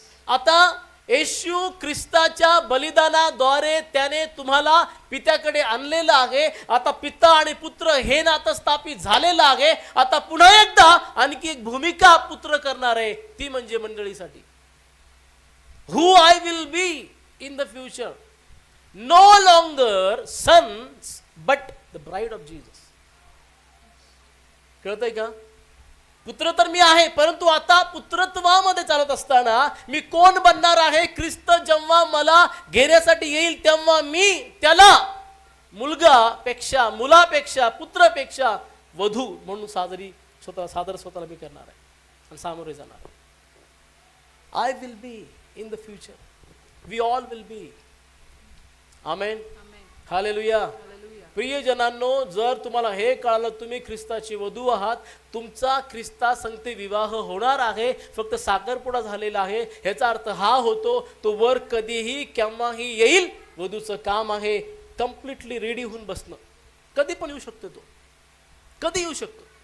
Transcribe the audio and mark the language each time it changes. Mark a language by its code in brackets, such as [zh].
[mr] आता येशू ख्रिस्ताच्या बलिदानाद्वारे त्याने तुम्हाला पित्याकडे आणलेलं आहे. आता पिता आणि पुत्र हे नातं स्थापित झालेलं आहे. आता पुन्हा एकदा आणखी एक भूमिका पुत्र करणार आहे, ती म्हणजे मंडळीसाठी. [en] Who I will be in the future, no longer sons but the bride of Jesus. [mr] कळतंय का? पुत्र तर मी आहे, परंतु आता पुत्रत्वामध्ये चालत असताना मी कोण बनणार आहे? ख्रिस्त जेव्हा मला घेण्यासाठी येईल तेव्हा मी त्याला मुलापेक्षा पुत्रपेक्षा वधू म्हणून सादर स्वतःला मी करणार आहे आणि सामोरे जाणार आहे. [en] I will be in the future, we all will be. [mr] Amen. Hallelujah. प्रियजनांनो, जर तुम्हाला हे कळालं तुम्ही ख्रिस्ताची वधू आहात, तुमचा ख्रिस्ता संगती विवाह होणार आहे, फक्त साखरपुडा झालेला आहे, ह्याचा अर्थ हा होतो तो वर कधीही केव्हाही येईल. वधूचं काम आहे कम्प्लिटली रेडी होऊन बसणं. कधी पण येऊ शकतो, तो कधी येऊ शकतो.